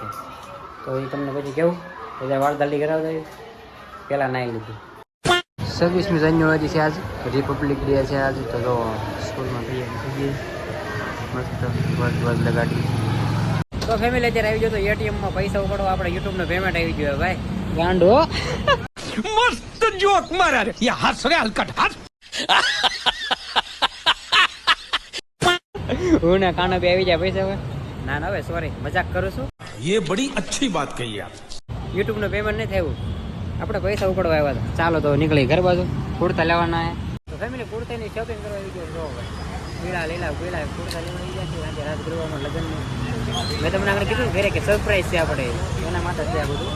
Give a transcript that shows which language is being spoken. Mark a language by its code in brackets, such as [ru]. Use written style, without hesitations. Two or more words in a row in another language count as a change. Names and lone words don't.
[gu] તો એ તમને પછી કેવું એટલે વાળ દાઢી કરાવતા આવી પહેલાં નાહી લીધું. 26મી જાન્યુઆરી છે આજ, રિપબ્લિક ડે છે આજ. તો જો સ્કૂલમાં તૈયારી થઈ ગઈ મસ્ત વજ લગાડી. તો ફેમિલી અત્યારે આવી ગયો તો એટીએમમાં પૈસા ઉપાડવા આપણે યુટ્યુબનું પેમેન્ટ આવી ગયું ભાઈ ગાંડો [hi] मस्त जोक मारा रे ये हंस रे हलकट हंस [gu] હું ને કાનો બે આવી જાય પૈસા હવે. ના ના હવે સોરી મજાક કરું છું. [hi] ये बड़ी अच्छी बात कही आप. [gu] યુટ્યુબ નું પેમેન્ટ નહીં થયું, આપણે પૈસા ઉપાડવા આવ્યા હતા. ચાલો તો નીકળી ઘર બાજુ, કુર્તા લેવાના હે. તો ફેમિલી કુર્તાની શોપિંગ કરવા આવી ગયો જો ભાઈ પીળા લીલા કુર્તા લેવા આવી ગયા છે આજે રાત ગરબામાં લગ્નની. મેં તમને આગળ કીધું ઘરે કે સરપ્રાઈઝ છે આપણે એના માટે છે આ બધું.